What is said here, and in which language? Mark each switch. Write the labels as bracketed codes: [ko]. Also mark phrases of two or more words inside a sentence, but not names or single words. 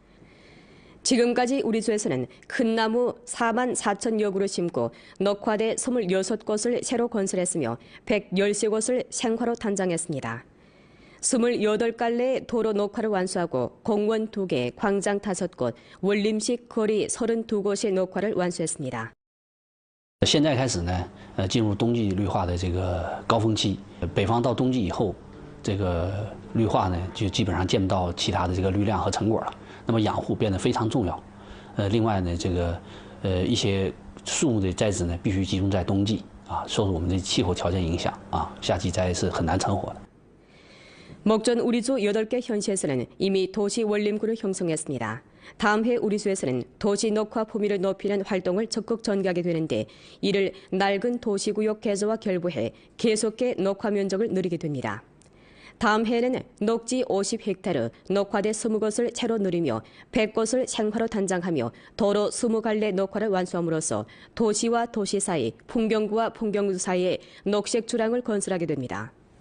[ko] 지금까지 우리주에서는 큰 나무 4만 4천여 그루 심고 녹화대 26곳을 새로 건설했으며 113곳을 생화로 단장했습니다. 28갈래의 도로 녹화를 완수하고 공원 2개, 광장 5곳, 원림식 거리 32곳의 녹화를 완수했습니다. [zh] 现在开始呢，进入冬季绿化的这个高峰期。北方到冬季以后，这个绿化呢就基本上见不到其他的这个绿量和成果了。那么养护变得非常重要。另外呢，这个一些树木的栽植呢必须集中在冬季啊，受我们的气候条件影响啊，夏季栽是很难成活的。 [ko] 목전 우리주 8개 현시에서는 이미 도시 원림구를 형성했습니다. 다음 해 우리주에서는 도시 녹화 포미를 높이는 활동을 적극 전개하게 되는데 이를 낡은 도시구역 개조와 결부해 계속해 녹화 면적을 늘리게 됩니다. 다음 해에는 녹지 50헥타르, 녹화대 20곳을 채로 늘리며 100곳을 생화로 단장하며 도로 20갈래 녹화를 완수함으로써 도시와 도시 사이, 풍경구와 풍경구 사이에 녹색 주랑을 건설하게 됩니다.